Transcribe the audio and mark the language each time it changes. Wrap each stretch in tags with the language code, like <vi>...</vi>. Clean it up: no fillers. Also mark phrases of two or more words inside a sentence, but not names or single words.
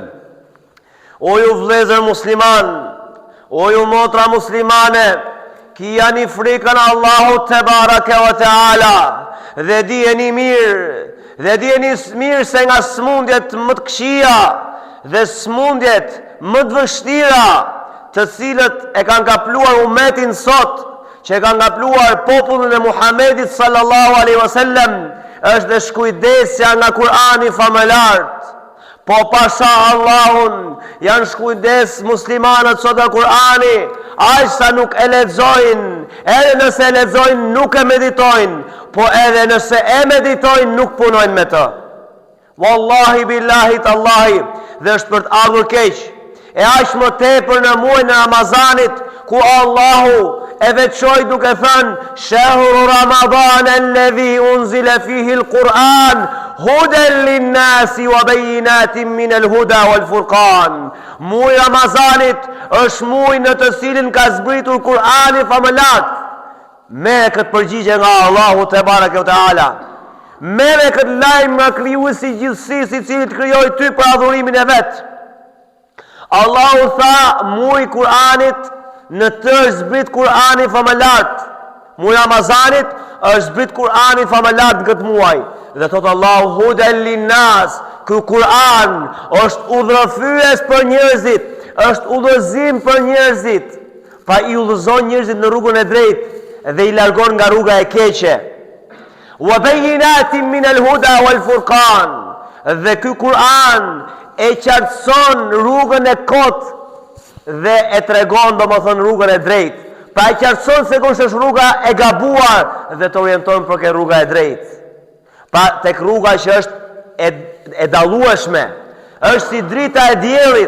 <sq>O ju vëllezër musliman, o ju motra muslimane, ki jani frikën Allahut</sq> <ar>تبارك وتعالى</ar> <sq>dhe dijeni mirë se nga smundjet më të këqija dhe smundjet më të vështira të cilët e kanë kapluar umetin sot, që e kanë kapluar popullin e Muhamedit</sq> <ar>صلى الله عليه وسلم,</ar> <sq>është dhe shkujdesja nga Kurani famëlart. Po pasha Allahun janë shkujdes muslimanët sot nga Kurani, aq sa nuk e lexojnë, edhe nëse e lexojnë nuk e meditojnë, po edhe nëse e meditojnë nuk punojnë me të.</sq> <ar>والله بالله تالله,</ar> <sq>dhe është për të ardhur keq. E aq më tepër në muajin e Ramazanit, ku Allahu e veçoi duke thënë</sq> <ar>شهر رمضان الذي أنزل فيه القرآن هدى للناس وبينات من الهدى والفرقان.</ar> <sq>Muaji I Ramazanit është muaj në të cilin ka zbritur Kurani famëlart. Me këtë përgjigje nga Allahu</sq> <ar>تبارك وتعالى.</ar> <sq>Me këtë lajmë nga krijuesi I gjithësisë I cili të krijoi ty për adhurimin e vet. Allahu tha muaji Kur'anit, në të është zbrit Kur'ani famëlart. Muaji Ramazanit është zbrit Kur'ani famëlart në këtë muaj. Dhe thot Allahu</sq> <ar>هدى للناس,</ar> <sq>ky Kur'an është udhëfyes për njerëzit, është udhëzim për njerëzit. Pa I udhëzon njerëzit në rrugën e drejtë dhe I largon nga rruga e keqe.</sq> <ar>وبينات من الهدى والفرقان,</ar> <sq>dhe ky Kur'an e qartëson rrugën e kot dhe e tregon domethënë rrugën e drejtë. Pa e qartëson se kush është rruga e gabuar dhe të orienton për ke rruga e drejtë. Pa tek rruga që është e dallueshme, është si drita e diellit.</sq>